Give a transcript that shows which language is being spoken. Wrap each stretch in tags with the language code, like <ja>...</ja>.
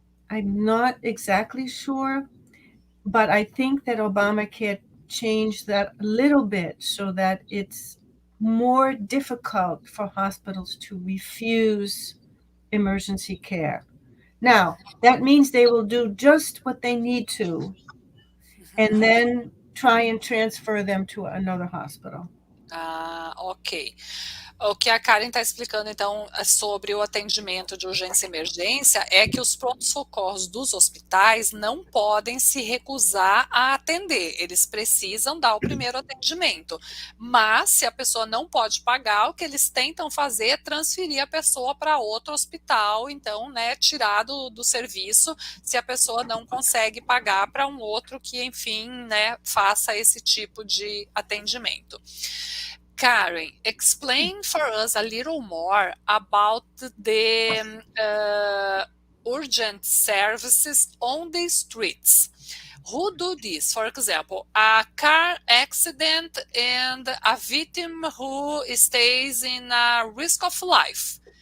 <en>I'm not exactly sure, but I think that Obamacare changed that a little bit so that it's more difficult for hospitals to refuse emergency care. Now, that means they will do just what they need to and then try and transfer them to another hospital. Ok.</en> <pt>O que a Karen está explicando, então, sobre o atendimento de urgência e emergência é que os prontos-socorros dos hospitais não podem se recusar a atender. Eles precisam dar o primeiro atendimento. Mas, se a pessoa não pode pagar, o que eles tentam fazer é transferir a pessoa para outro hospital, então, né, tirar do serviço, se a pessoa não consegue pagar, para um outro que, enfim, né, faça esse tipo de atendimento.</pt> <en>Karen, explain for us a little more about the urgent services on the streets. Who do this? For example, a car accident and a victim who stays in a risk of life.</en>